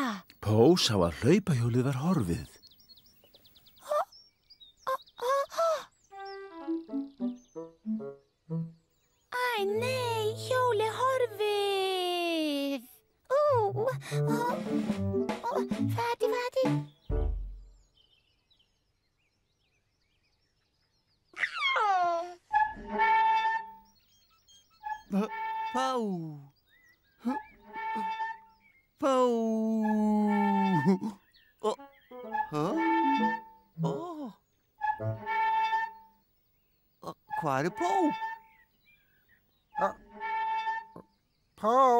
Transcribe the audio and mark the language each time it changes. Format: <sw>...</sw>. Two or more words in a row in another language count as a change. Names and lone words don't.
<is>Pó sá að hlaupahjólið var horfið. Æ, nei, hjólið horfið. Fati. Po. Po. Hvar er Po? Pó.</is>